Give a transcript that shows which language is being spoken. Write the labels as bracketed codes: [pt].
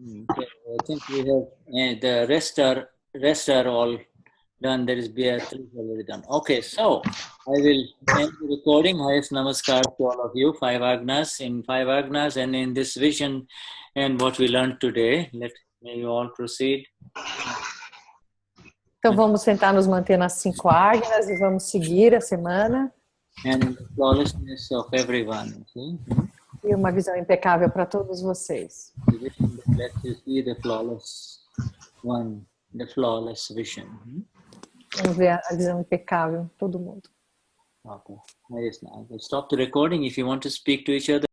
[en] Okay, I think we have, the rest are all done. There is Beatrice already done. Okay, so I will end the recording. Highest namaskar to all of you. 5 Agnas, in 5 Agnas, and in this vision and what we learned today. May you all proceed. [pt] Então vamos tentar nos manter nas 5 águias e vamos seguir a semana. [en] And in the flawlessness of everyone. See? [pt] E uma visão impecável para todos vocês. [en] The vision that lets you see the flawless one, the flawless vision. [pt] Vamos ver a visão impecável, todo mundo. [en] Okay. Now, stop the recording if you want to speak to each other.